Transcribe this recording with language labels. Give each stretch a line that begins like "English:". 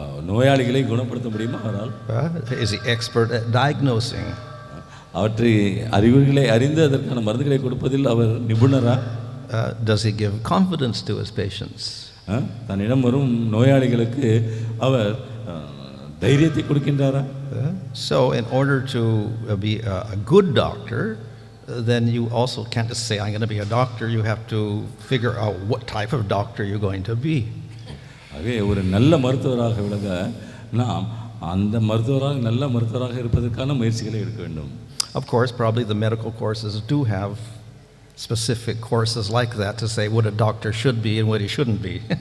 Tamil: நோயாளிகளை குணப்படுத்த முடியுமா அவரால்?
English: Is he expert at diagnosing?
Tamil: அவற்றை அறிகுறிகளை அறிந்து அதற்கான மருந்துகளை கொடுப்பதில் அவர் நிபுணரா?
English: Does he give confidence to his patients?
Tamil: தன்னிடம் வரும் நோயாளிகளுக்கு அவர் தைரியத்தை கொடுக்கின்றாரா?
English: So in order to be a good doctor, then you also can't just say I'm going to be a doctor. You have to figure out what type of doctor you're going to be.
Tamil: ஆகவே ஒரு நல்ல மருத்துவராக விளங்க நாம் அந்த மருத்துவராக நல்ல மருத்துவராக இருப்பதற்கான முயற்சிகளை எடுக்க வேண்டும்.
English: Of course, probably the medical courses do have specific courses like that to say what a doctor should be and what he shouldn't be.